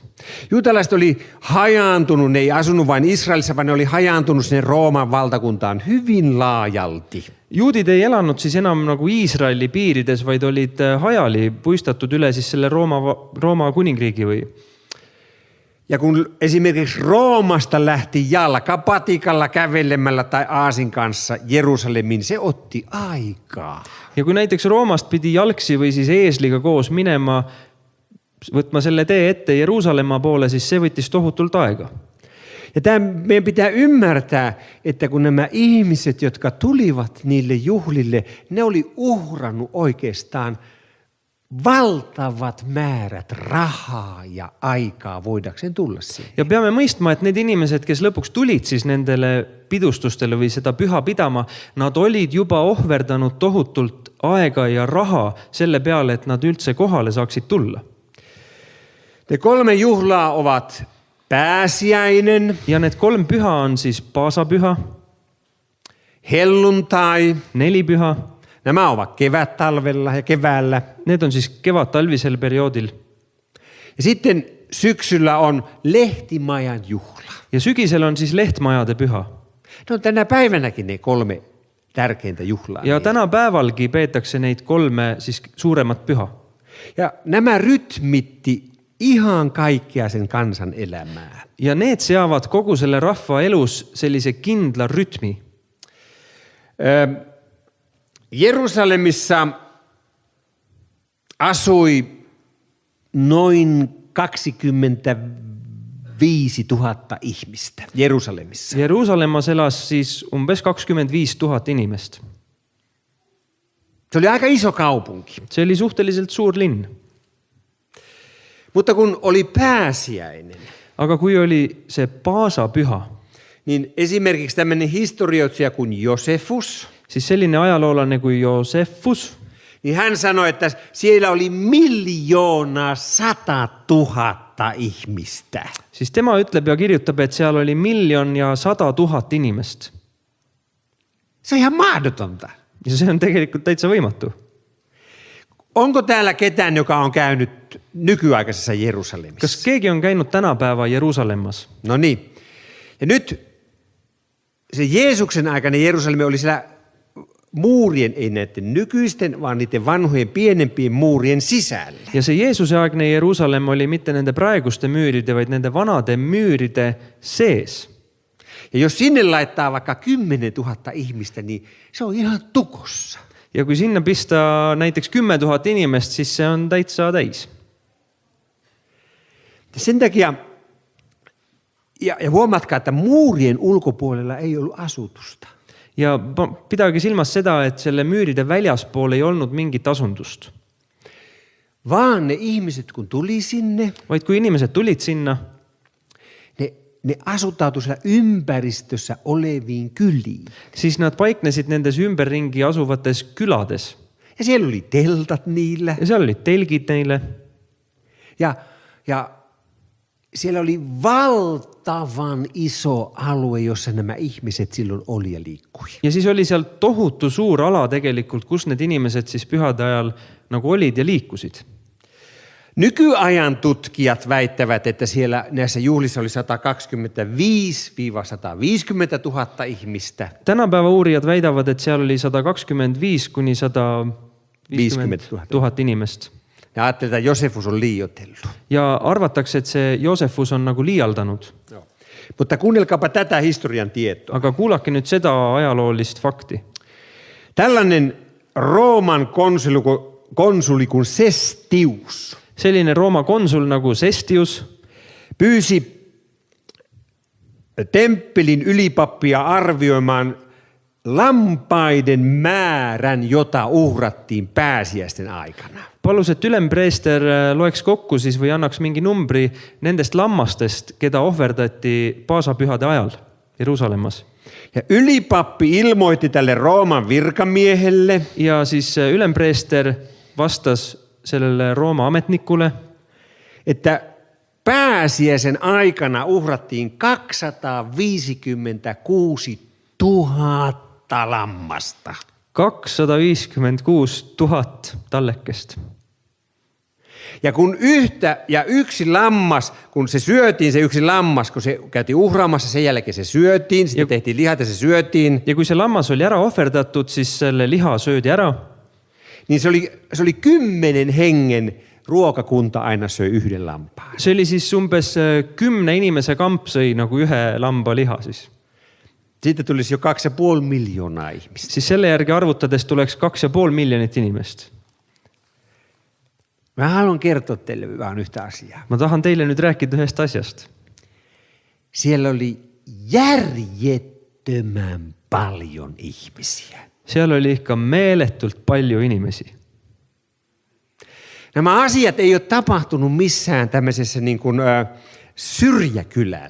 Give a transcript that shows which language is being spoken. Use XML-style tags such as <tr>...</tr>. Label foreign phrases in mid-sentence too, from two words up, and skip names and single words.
<fi>Juutalaiset oli hajaantunut, ne ei asunut vain Israelissa, vaan ne oli hajaantunut sinne Rooman valtakuntaan hyvin laajalti.</fi> <et>Juudid ei elanud siis enam nagu Iisraeli piirides, vaid olid hajali puistatud üle siis selle Rooma kuningriigi või.</et> <fi>Ja kun esimerkiksi Roomasta lähti jalkapatikalla kävelemällä tai aasin kanssa Jerusalemiin, se otti aikaa.</fi> <et>Ja kui näiteks Roomast pidi jalgsi või siis eesliga koos minema, võtma selle tee ette Jeruusalemma poole, siis see võttis tohutult aega.</et> <fi>Ja meidän pitää ymmärtää, että kun nämä ihmiset, jotka tulivat niille juhlille, ne oli uhrannut oikeastaan valtavat määrät rahaa ja aikaa voidakseen tulla siihen.</fi> <et>ja peame mõistma, et need inimesed, kes lõpuks tulid siis nendele pidustustele või seda püha pidama, nad olid juba ohverdanud tohutult aega ja raha selle peale, et nad üldse kohale saaksid tulla.</et> <fi>Ne 3 juhlaa ovat pääsiäinen,</fi> <et>Ja need 3 püha on siis paasapüha,</et> <fi>helluntai,</fi> <et>nelipüha,</et> <fi>nämä ovat kevättalvella ja keväällä.</fi> <et>need on siis kevad-talvisel perioodil.</et> <fi>Ja sitten syksyllä on lehtimajan juhla.</fi> <et>Ja sügisel on siis lehtmajade püha.</et> <fi>No tänä päivänäkin ne 3 tärkeintä juhlaa.</fi> <et>Ja täna päevalgi peetakse neid 3 siis suuremat püha.</et> <fi>Ja nämä rytmitti ihan kaikkea sen kansan elämää.</fi> <et>Ja need seavad kogu selle rahva elus sellise kindla rütmi.</et> <fi>Jerusalemissa asui noin 25 000 ihmistä. Jerusalemissa.</fi> <et>Jeruusalemmas elas siis umbes 25 000 inimest.</et> <fi>Se oli aika iso kaupunki.</fi> <et>See oli suhteliselt suur linn.</et> <fi>Mutta kun oli pääsiäinen,</fi> <et>Aga kui oli see paasapüha,</et> <fi>niin esimerkiksi tämmöinen historioitsija kuin Josefus,</fi> <et>siis selline ajaloolane kui Joosefus,</et> <fi>niin hän sanoi, että siellä oli 1 100 000 ihmistä.</fi> <et>siis tema ütleb ja kirjutab, et seal oli 1 100 000 inimest.</et> <fi>Se on ihan mahdotonta.</fi> <et>Ja see on tegelikult täitsa võimatu.</et> <fi>Onko täällä ketään, joka on käynyt nykyaikaisessa Jerusalemissa?</fi> <et>Kas keegi on käinud tänapäeva Jeruusalemmas?</et> <fi>No niin. Ja nyt se Jeesuksen aikainen Jerusalem oli siellä muurien, ei näiden nykyisten, vaan niiden vanhojen pienempien muurien sisällä.</fi> <et>Ja see Jeesuse aegne Jeruusalemm oli mitte nende praeguste müüride, vaid nende vanade müüride sees.</et> <fi>Ja jos sinne laittaa vaikka 10 000 ihmistä, niin se on ihan tukossa.</fi> <et>Ja kui sinna pista näiteks 10 000 inimest, siis see on täitsa täis.</et> <fi>Sen takia, ja huomatkaa, että muurien ulkopuolella ei ollut asutusta.</fi> <et>Ja pidage silmas seda, et selle müüride väljaspool ei olnud mingit asundust.</et> <fi>Vaan ne ihmiset, kun tuli sinne,</fi> <et>Vaid kui inimesed tulid sinna,</et> <fi>ne asutautu siellä ympäristössä oleviin kyliin.</fi> <et>siis nad paiknesid nendes ümberringi asuvates külades.</et> <fi>Ja siellä oli teltat niillä.</fi> <et>Ja seal olid telgid neile.</et> <fi>Ja siellä oli valtavan iso alue, jossa nämä ihmiset silloin oli ja liikkui.</fi> <et>Ja siis oli seal tohutu suur ala tegelikult, kus need inimesed siis pühade ajal nagu olid ja liikusid.</et> <fi>Nykyajan tutkijat väittävät, että siellä näissä juhlissa oli 125 000 – 150 000 ihmistä.</fi> <et>Tänapäeva uurijad väidavad, et seal oli 125 kuni 150 000 inimest.</et> <fi>Ja ajattelin, että Josefus on liioitellut.</fi> <et>Ja arvatakse, et see Joosefus on nagu liialdanud.</et> <fi>Joo. Mutta kuunnelkaapa tätä historian tietoa.</fi> <et>Aga kuulake nüüd seda ajaloolist fakti.</et> <fi>Tällainen Rooman konsuli kuin Sestius</fi> <et>Selline Rooma konsul nagu Sestius</et> <fi>pyysi temppelin ylipappia arvioimaan lampaiden määrän, jota uhrattiin pääsiäisten aikana.</fi> <et>palus, et ülempreester loeks kokku siis või annaks mingi numbri nendest lammastest, keda ohverdati paasapühade ajal Jeruusalemmas.</et> <fi>Ja ylipappi ilmoitti tälle Rooman virkamiehelle,</fi> <et>Ja siis ülempreester vastas sellele Rooma ametnikule,</et> <fi>että pääsiäisen aikana uhrattiin 256 000 lammasta.</fi> <et>256 000 tallekest.</et> <fi>Ja kun yksi lammas, kun se syötiin, se yksi lammas, kun se käytiin uhraamassa, sen jälkeen se syötiin, sitten tehtiin lihat ja se syötiin.</fi> <et>Ja kui see lammas oli ära ohverdatud, siis selle liha söödi ära.</et> <fi>Niin se oli 10 hengen ruokakunta aina söi yhden lampaan.</fi> <et>See oli siis umbes 10 inimese kamp sõi nagu ühe lamba liha siis.</et> <fi>Siitä tulisi jo 2,5 miljoonaa ihmistä.</fi> <et>Siis selle järgi arvutades tuleks 2,5 miljonit inimest.</et> <fi>Mä haluan kertoa teille vaan yhtä asiaa.</fi> <et>Ma tahan teille nüüd rääkida ühest asjast.</et> <fi>Siellä oli järjettömän paljon ihmisiä.</fi> <et>Seal oli ikka meeletult palju inimesi.</et> <fi>Nämä asiat ei ole tapahtunut missään tämmöisessä niin kuin, syrjäkylällä.</fi>